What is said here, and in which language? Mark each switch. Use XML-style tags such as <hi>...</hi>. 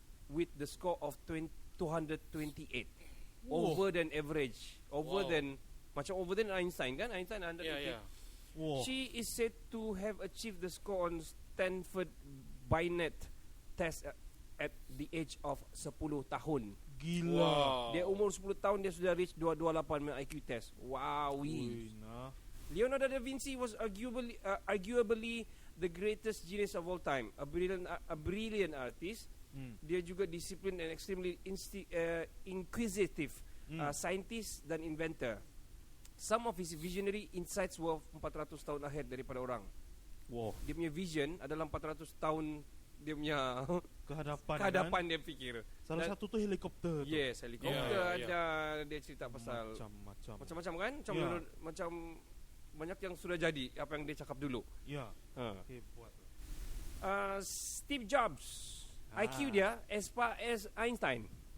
<en>With the score of 228. Wow. Over than average. Over than Einstein</en> <ms>kan?</ms> <en>Einstein 180. Ya. Wow. She is said to have achieved the score on Stanford Binet test at the age of 10</en> <ms>tahun. Gila. Wow. Dia umur 10 tahun dia sudah</ms> <en>reach 228 IQ test. Wow. Leonardo da Vinci was arguably the greatest genius of all time. A brilliant artist.</en> <ms>Dia juga</ms> <en>disciplined and extremely inquisitive scientist</en> <ms>dan</ms> <en>inventor. Some of his visionary insights were 400</en> <ms>tahun</ms> <en>ahead</en> <ms>daripada orang. Wow. Dia punya vision adalah 400 tahun dia punya kehadapan dia fikir. Salah satu tu helikopter tu.</ms> <en>Yes,</en> <ms>helikopter ada. Dia cerita pasal macam-macam kan? Macam banyak yang sudah jadi apa yang dia cakap dulu. Ya. Hebat.</ms> <en>Steve Jobs. IQ</en> <ms>dia</ms> <en>as far as Einstein.</en>